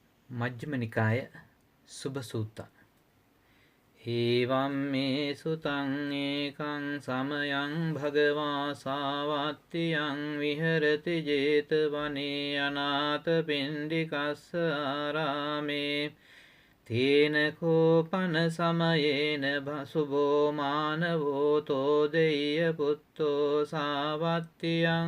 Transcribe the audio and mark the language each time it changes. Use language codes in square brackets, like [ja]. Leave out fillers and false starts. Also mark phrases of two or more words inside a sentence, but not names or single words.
[pi] මජ්ක්‍ධිම නිකාය සුභ සූත්ත. ඒවම් මේ සුතං ඒකං සමයං භගවා සාවත්තියං විහෙරති ජේතවනේ අනාථපිණ්ඩිකස්ස ආරාමේ තේන කෝපන සමයේන සුභෝ මානවෝ තෝදෙය්‍ය පුත්තෝ සාවත්තියං